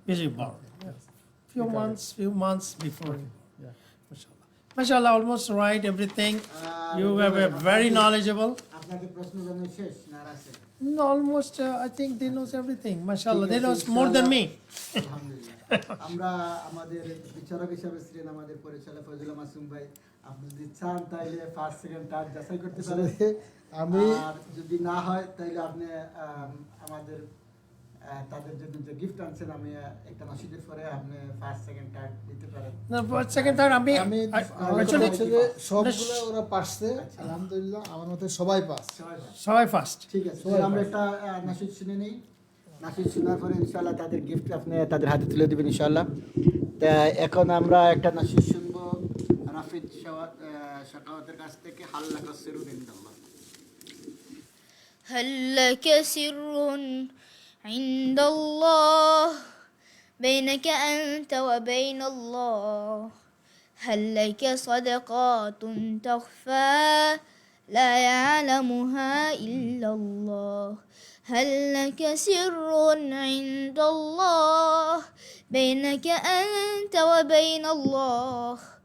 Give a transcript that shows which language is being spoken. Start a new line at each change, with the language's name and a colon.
English: Is he born? Few months before. Yeah. MashaAllah. MashaAllah, almost right, everything. You have a very knowledgeable.
Bangla: আপনাকে প্রশ্ন জানানো শেষ না আর আছে?
English: No, almost, I think they knows everything. MashaAllah, they knows more than me.
Bangla: আলহামদুলিল্লাহ। আমরা আমাদের বিচারক হিসাবে ছিলেন আমাদের পরিচালক ফজলুল মাসুম ভাই। আপনি যদি চান তাইলে ফার্স্ট সেকেন্ড থার্ড যাচাই করতে পারেন। আমি আর যদি না হয় তাইলে আপনি আমাদের তাদের জন্য যে গিফট আনছেন, আমি একটা নাশিদের পরে আপনি ফার্স্ট সেকেন্ড থার্ড দিতে পারেন।
English: No, but second time,
Bangla: আমি
English: actually,
Bangla: হচ্ছে যে সবগুলো ওরা পারছে আলহামদুলিল্লাহ, আমার মতে সবাই পাস। সবাই ফার্স্ট। ঠিক আছে, তাহলে আমরা একটা নাশিদ শুনে নেই। নাশিদ শোনার পরে ইনশাআল্লাহ তাদের গিফট আপনি তাদের হাতে তুলে দিবেন ইনশাআল্লাহ। তা এখন আমরা একটা নাশিদ শুনবো রাফিদ শাকাওয়াতের কাছ থেকে, হাল্লা কাসিরুন ইনদাল্লাহ।
Arabic: هل لك سر عند الله بينك أنت وبين الله هل لك صدقات تخفى لا يعلمها إلا الله هل لك سر عند الله بينك أنت وبين الله